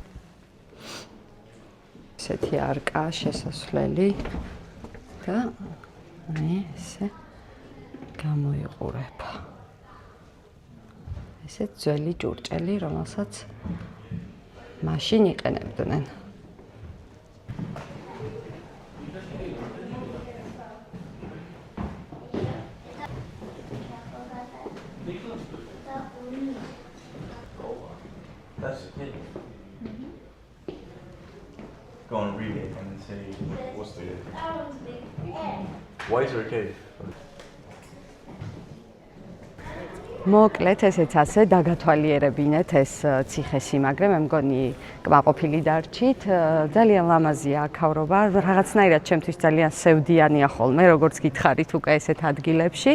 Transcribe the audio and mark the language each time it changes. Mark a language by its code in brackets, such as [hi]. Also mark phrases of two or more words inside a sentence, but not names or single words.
[ka] ესეთი არკა შესასვლელი და აი ესე გამოიყურება. ესეთ ძველი ჭურჭელი, რომელსაც მაშინ იყენებდნენ. [en] That's a cave. Go and read it and then say what's the why is there a cave? [ka] მოკლედ ესეც ასე დაგათვალიერებინეთ ეს ციხესიმაგრე, მე მგონი კმაყოფილი დარჩით, ძალიან ლამაზია აქავრობა, რაღაცნაირად ჩემთვის ძალიან სევდიანია ხოლმე, როგორც გითხარით უკვე ესეთ ადგილებში.